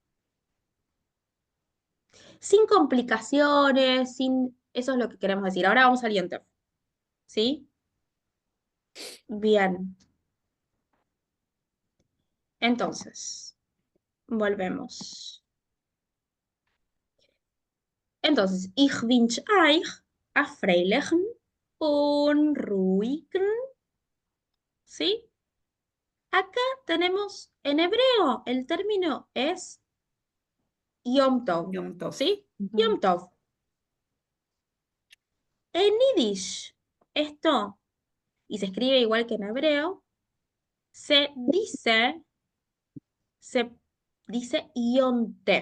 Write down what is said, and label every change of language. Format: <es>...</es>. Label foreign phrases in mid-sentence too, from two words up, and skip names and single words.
<es>Sin complicaciones, sin... Eso es lo que queremos decir. Ahora vamos al Yom-Tov, ¿sí? Bien. Entonces, volvemos. Entonces,</es> <yi>ich wünsche euch a freilichen und ruhigen,</yi> <es>¿sí? Acá tenemos en hebreo, el término es</es> <he>Yom Tov, Yom Tov.</he> <es>¿sí? Ujú.</es> <he>Yom Tov.</he> <es>En Yiddish, esto, y se escribe igual que en hebreo, se dice</es> <yi>Yom Tev.</yi>